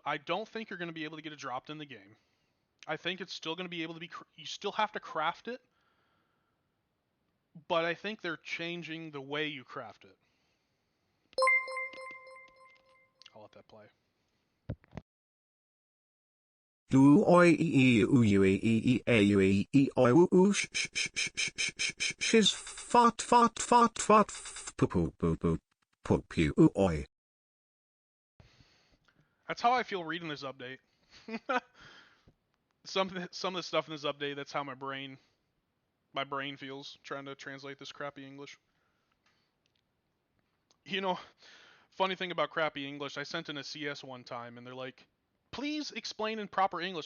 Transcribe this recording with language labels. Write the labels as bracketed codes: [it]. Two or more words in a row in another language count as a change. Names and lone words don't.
[en] I don't think you're going to be able to get it dropped in the game. I think it's still going to be able to be, you still have to craft it, but I think they're changing the way you craft it. I'll let that play. Do oi e u u e e a u e e oi u shiz fart poo poo poo poo poo poo oi. That's how I feel reading this update. some of the stuff in this update, that's how my brain feels trying to translate this crappy English. You know, funny thing about crappy English, I sent in a CS one time and they're like, "Please explain in proper English."